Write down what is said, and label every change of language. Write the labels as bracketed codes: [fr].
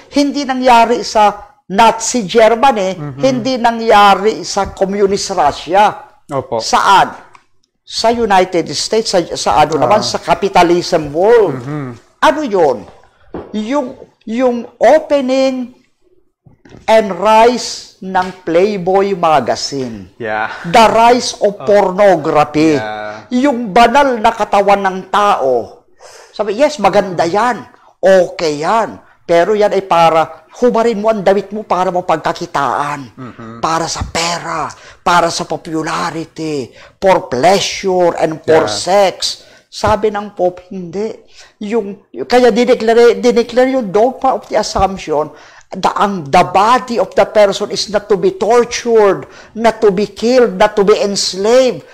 [tl] Hindi nangyari sa Nazi Germany, hindi nangyari sa Communist Russia. Saan? Sa United States, sa naman, sa capitalism world. Ano yun? [en] Yung opening and rise ng Playboy magazine. The rise of pornography. [tl] Yung banal na katawan ng tao. Sabi, yes, maganda yan. Okay yan. Pero yan ay para, hubarin mo ang damit mo para mo pagkakitaan. Para sa pera. Para sa popularity. [en] For pleasure and for sex. [tl] Sabi ng Pope, hindi. Kaya dineclare yung [en] dogma of the Assumption, the body of the person is not to be tortured, not to be killed, not to be enslaved.